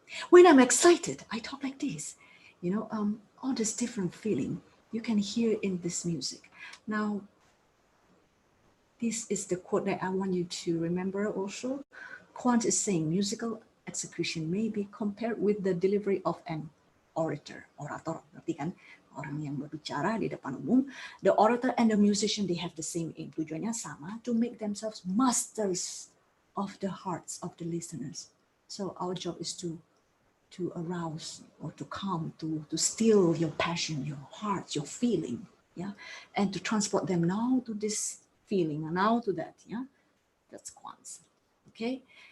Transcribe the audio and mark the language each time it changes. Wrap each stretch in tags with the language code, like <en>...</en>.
<en>When I'm excited, I talk like this. All this different feeling you can hear in this music. Now, this is the quote that I want you to remember also. Quant is saying musical execution may be compared with the delivery of an orator.</en> <id>Orator, berarti kan orang yang berbicara di depan umum.</id> <en>The orator and the musician, they have the same aim.</en> <id>Tujuannya sama,</id> <en>to make themselves masters of the hearts of the listeners. So our job is to arouse or to calm, to still your passion, your heart, your feeling, yeah, and to transport them now to this feeling and now to that, yeah. That's Quants. Okay.</en>